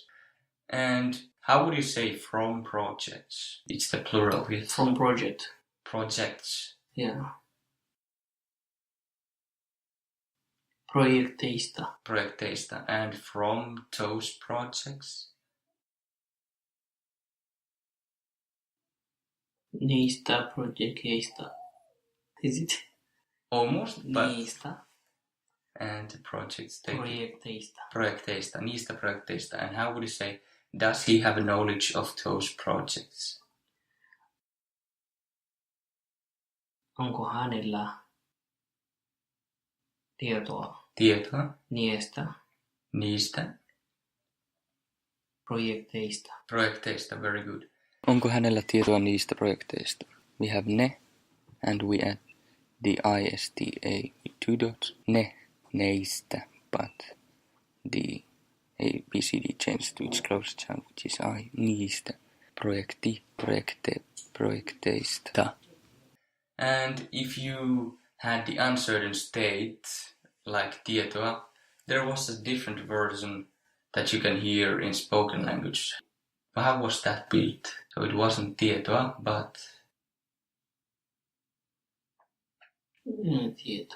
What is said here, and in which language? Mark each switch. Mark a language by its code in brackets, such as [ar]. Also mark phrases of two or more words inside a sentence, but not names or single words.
[en] And how would you say from projects? It's the plural. Yes. From project. Projects. [fi] Yeah. Projekteista. Projekteista. [en] And from those projects? [fi] Niistä projekteista. [en] Is it? Almost, but... [fi] Niistä. [en] And the projects. [fi] Projekteista. Projekteista. Niistä projekteista. [en] And how would you say, does he have a knowledge of those projects? [fi] Onko hänellä tietoa? Tietoa. Niistä. Projekteista. Projekteista, [en] very good. [fi] Onko hänellä tietoa niistä projekteista? [en] We have ne, and we add the ISTA with two dots. Ne, neistä, but the A, B, C, D changed to its closest sound, which is I. [fi] Niistä. Projekti, projekte, projekteista. [en] And if you had the uncertain state, like tietoa, there was a different version that you can hear in spoken language. How was that built? So it wasn't tietoa, but... [fi] Tieto.